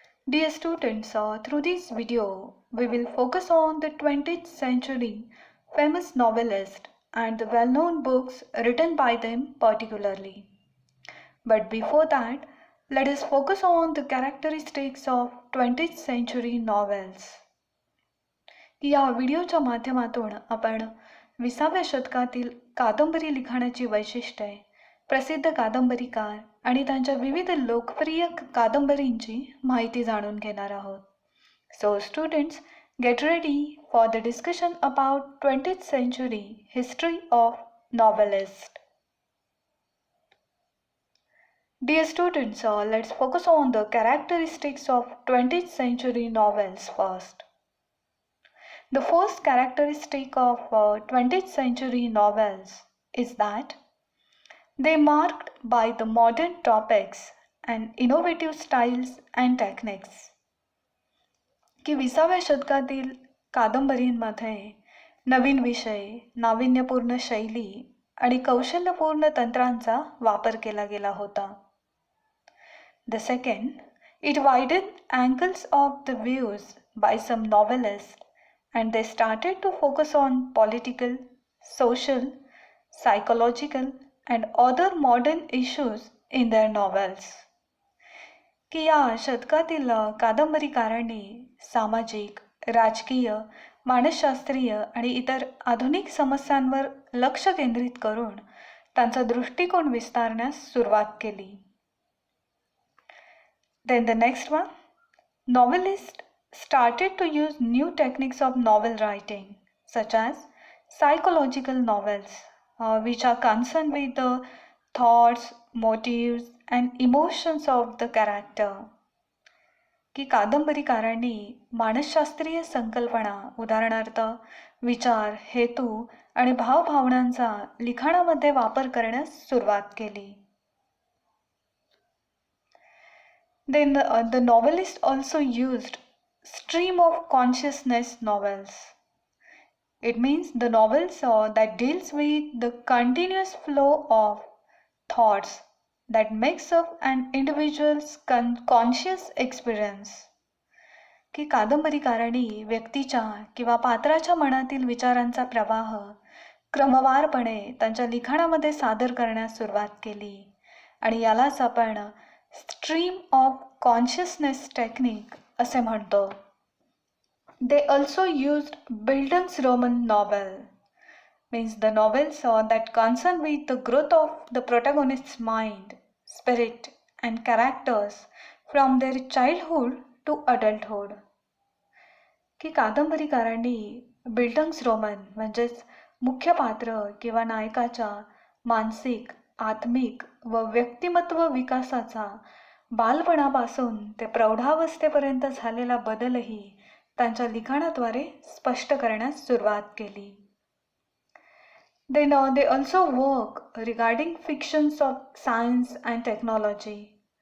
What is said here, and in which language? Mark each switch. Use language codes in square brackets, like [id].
[en] Dear students, through this video, we will focus on the 20th century famous novelists and the well known books written by them particularly. But before that, let us focus on the characteristics of 20th century novels. [mr] या व्हिडिओच्या माध्यमातून आपण 20व्या शतकातील कादंबरी लिखाणाची वैशिष्ट्ये, प्रसिद्ध कादंबरीकार आणि त्यांच्या विविध लोकप्रिय कादंबरींची माहिती जाणून घेणार आहोत. [en] So students, get ready for the discussion about 20th century history of novelist. Dear students, let's focus on the characteristics of 20th century novels first. The first characteristic of 20th century novels is that they are marked by the modern topics and innovative styles and techniques. [mr] की 20व्या शतकातील कादंबरींमध्ये नवीन विषय, नाविन्यपूर्ण शैली आणि कौशल्यपूर्ण तंत्रांचा वापर केला गेला होता. [en] The second, it widened angles of the views by some novelists and they started to focus on political, social, psychological and other modern issues in their novels. [mr] की या शतकातील कादंबरीकारांनी सामाजिक, राजकीय, मानसशास्त्रीय आणि इतर आधुनिक समस्यांवर लक्ष केंद्रित करून त्यांचा दृष्टिकोन विस्तारण्यास सुरुवात केली. [en] Then the next one, novelists started to use new techniques of novel writing, such as psychological novels, which are concerned with the thoughts, motives, and emotions of the character. [mr] की कादंबरीकारांनी मानसशास्त्रीय संकल्पना, उदाहरणार्थ विचार, हेतू आणि भावभावनांचा लिखाणामध्ये वापर करण्यास सुरुवात केली. [en] Then the novelist also used stream of consciousness novels. It means the novels that deals with the continuous flow of thoughts that makes up an individual's conscious experience. [mr] की कादंबरीकारांनी व्यक्तीच्या किंवा पात्राच्या मनातील विचारांचा प्रवाह क्रमवारपणे त्यांच्या लिखाणामध्ये सादर करण्यास सुरुवात केली आणि यालाच आपण स्ट्रीम ऑफ कॉन्शियसनेस टेक्निक असे म्हणतो. [en] They also used Bildungsroman novel, means the novels that concern with the growth of the protagonist's mind, spirit and characters from their childhood to adulthood. [mr] की कादंबरीकारांनी बिल्डंग्सरोमन म्हणजेच मुख्य पात्र किंवा नायकाच्या मानसिक, आत्मिक व व्यक्तिमत्व विकासाचा बालपणापासून ते प्रौढावस्थेपर्यंत झालेला बदलही त्यांच्या लिखाणाद्वारे स्पष्ट करण्यास सुरुवात केली. [en] Then they also work regarding fictions of science and technology.